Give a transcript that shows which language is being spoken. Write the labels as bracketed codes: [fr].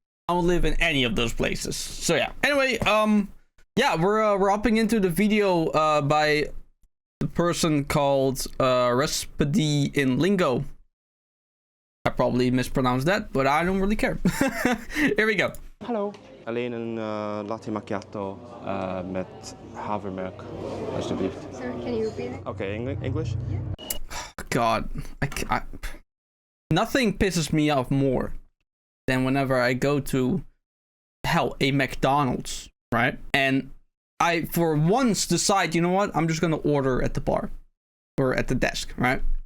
[en] I don't live in any of those places. So yeah. Anyway, yeah, we're hopping into the video by the person called Recipe in Lingo. I probably mispronounced that, but I don't really care. Here we go. [nl] Hallo. Alleen een latte macchiato met havermelk, alsjeblieft. [en] Sorry, can you repeat it? Okay, English? Yeah. God, I nothing pisses me off more than whenever I go to, hell, a McDonald's, right? And I, for once, decide, you know what? I'm just gonna order at the bar or at the desk, right?